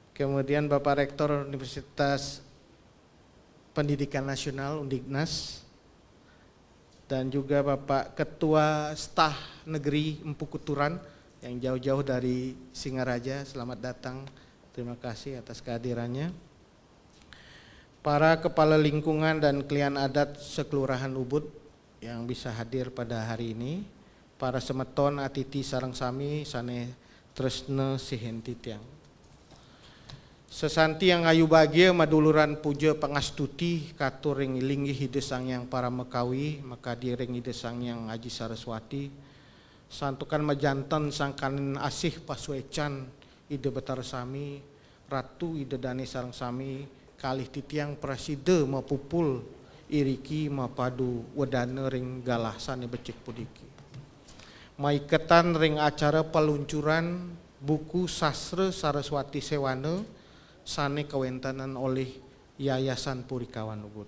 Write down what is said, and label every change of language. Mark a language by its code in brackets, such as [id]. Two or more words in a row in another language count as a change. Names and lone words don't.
[id] Kemudian Bapak Rektor Universitas Pendidikan Nasional Undiknas, dan juga Bapak Ketua Staf Negeri Empu Kuturan yang jauh-jauh dari Singaraja, selamat datang, terima kasih atas kehadirannya. Para kepala lingkungan dan klien adat sekelurahan Ubud yang bisa hadir pada hari ini, [ban] para semeton atiti sareng sami sane tresna sihentitiang. Sesanti yang ayu bahagia maduluran puja pangastuti katur ring linggi hide sang yang para mekawi maka diring hide sang yang Aji Saraswati santukan majanten sangkanin asih pasuecan ide betar sami ratu ide dani sareng sami kalih titiang praside mapupul iriki mapadu wedane ring galah sane becik pudiki maiketan ring acara peluncuran buku sastra Saraswati Sewana sane kawentanan oleh Yayasan Purikawan Ubud.